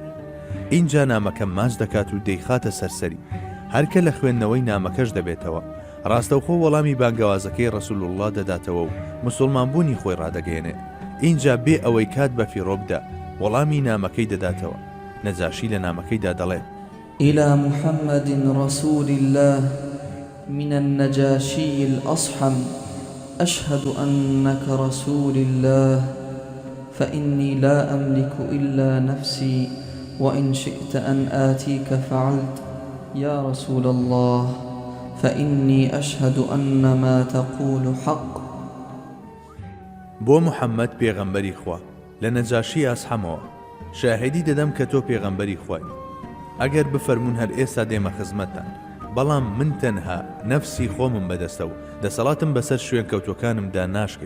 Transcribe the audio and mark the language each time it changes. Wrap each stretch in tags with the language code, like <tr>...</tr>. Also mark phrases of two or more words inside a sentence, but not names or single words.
<ckb>اینجا نامەکە ماچ دەکات و دەیخاتە سەرسەری. هەرکە لە خوێندنەوەی نامەکەش دەبێتەوە. ڕاستەوخۆ وەڵامی بانگەوازەکەی</ckb> <ar>ڕەسوول الله</ar> <ckb>دەداتەوە و موسڵمانبوونی خۆی ڕادەگەێنێ. اینجا بێ ئەوەی کات بە فیڕۆ بدە وەڵامی نامەکەی دەداتەوە. نەجاشی لە نامەکەیدا دەڵێت:</ckb> <ar>إلى محمد رسول الله من النجاشي الأصحم أشهد أنك رسول الله فإني لا أملك إلا نفسي وإن شئت أن آتيك فعلت يا رسول الله فإني أشهد أن ما تقول حق.</ar> <ckb>بۆ محەممەد پێغەمبەری خوا لە نەجاشی ئەسحەمەوە شاهدی دەدەم کە تۆ پێغەمبەری خوای. ئەگەر بفەرمون هەر ئێستا دێمە خزمەتتان، بەڵام من تەنها نەفسی خۆمم بەدەستە و دەسەڵاتم بەسەر شوێن کەوتوەکانمدا ناشکرد.</ckb>